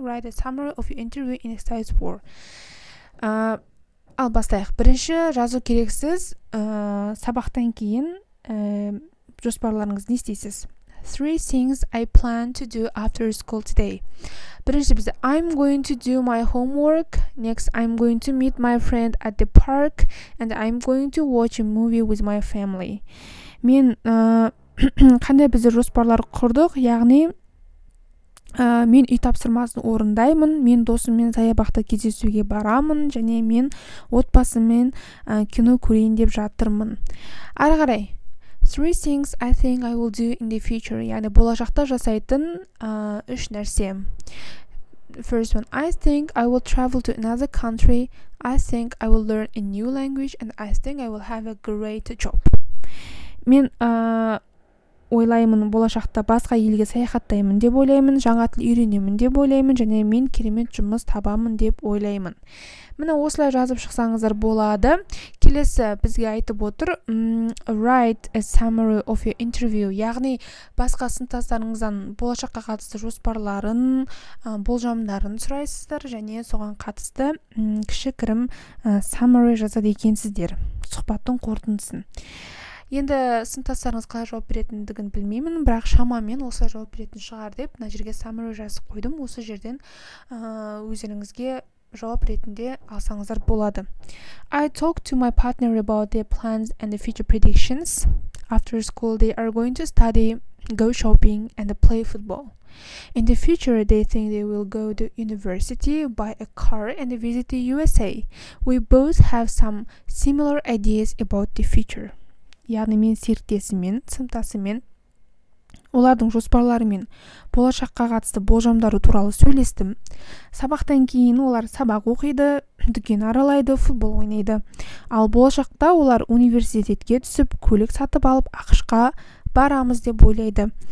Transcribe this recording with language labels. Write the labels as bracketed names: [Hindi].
[English] Write a summary of your interview in exercise 4. [Kazakh] Ал бастайық. Бірінші жазу керексіз, сабақтан кейін жоспарларыңыз не істейсіз? [English] 3 things I plan to do after school today. [Kazakh] Бірінші бізде [English] I'm going to do my homework. Next, I'm going to meet my friend at the park. And I'm going to watch a movie with my family. [Kazakh] Мен қандай бізде жоспарлар құрдық, яғни мен үй тапсырмасын орындаймын, мен досыммен саябақта кездесуге барамын, және мен отбасыммен кино көрейін деп жатырмын. Ары қарай [English] 3 things I think I will do in the future. [Kazakh] Яғни болашақта жасайтын 3 нәрсе. [English] First one, I think I will travel to another country. I think I will learn a new language and I think I will have a great job. [Kazakh] Мен ойлаймын, болашақта басқа елге саяхаттаймын деп ойлаймын, жаңа тіл үйренемін деп ойлаймын, және мен керемет жұмыс табамын деп ойлаймын. Міне осылай жазып шықсаңыздар болады. Келесі бізге айтып отыр, [English] write a summary of your interview. [Kazakh] Яғни басқа сыныптастарыңыздан болашаққа қатысты жоспарларын, болжамдарын сұрайсыздар, және соған қатысты кішігірім summary жазады екенсіздер, сұхбаттың қорытындысын. Енді сыныптастарыңыз қалай жауап беретіндігін білмеймін, бірақ шамамен осылай жауап беретін шығар деп мына жерге summary жазып қойдым. Осы жерден өздеріңізге жауап ретінде алсаңыздар болады. [English] I talked to my partner about their plans and the future predictions. After school, they are going to study, go shopping, and play football. In the future, they think they will go to university, buy a car, and visit the USA. We both have some similar ideas about the future. [Kazakh] Яғни мен серіктесіммен, сыныптасыммен олардың жоспарлары мен болашаққа қатысты болжамдары туралы сөйлестім. Сабақтан кейін олар сабақ оқиды, дүкен аралайды, футбол ойнайды. Ал болашақта олар университетке түсіп, көлік сатып алып, ақш-қа барамыз деп ойлайды.